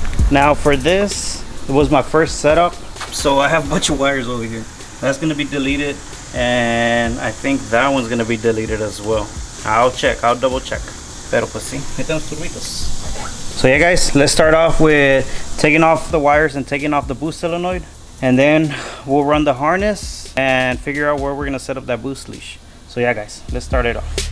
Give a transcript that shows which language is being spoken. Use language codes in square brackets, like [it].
[en] Now for this, it was my first setup, so I have a bunch of wires over here. That's gonna be deleted, and I think that one's gonna be deleted as well. I'll double check. [es] Pero pues sí, necesitamos turbitos. [en] So yeah, guys, let's start off with taking off the wires and taking off the boost solenoid, and then we'll run the harness and figure out where we're gonna set up that boost leash. So yeah, guys, let's start it off.